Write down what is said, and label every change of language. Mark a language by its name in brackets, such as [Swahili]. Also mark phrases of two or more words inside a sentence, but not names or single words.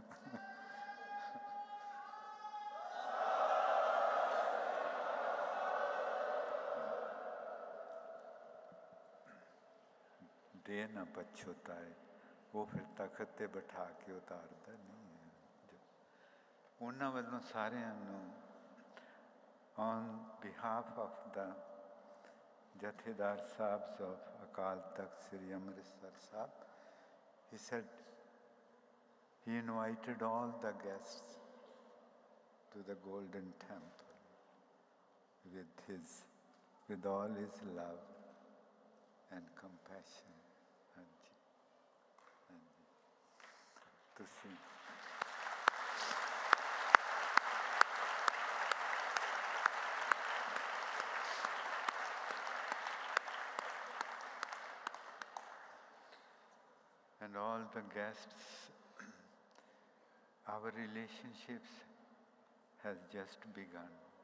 [Punjabi] ਦੇ ਨਾ ਪਛਤਾਏ, ਉਹ ਫਿਰ ਤਖਤ ਤੇ ਬਿਠਾ ਕੇ ਉਤਾਰਦਾ ਨਹੀਂ ਹੈ। ਉਹਨਾਂ ਵੱਲੋਂ ਸਾਰਿਆਂ ਨੂੰ [English] on behalf of the [Punjabi] ਜਥੇਦਾਰ ਸਾਹਿਬs of ਅਕਾਲ ਤਖਤ ਸ੍ਰੀ ਅੰਮ੍ਰਿਤਸਰ ਸਾਹਿਬ, [English] he said he invited all the guests to the golden temple with all his love and compassion. [Punjabi] ਹਾਂਜੀ, ਤੁਸੀਂ [English] and all the guests, our relationships has just begun.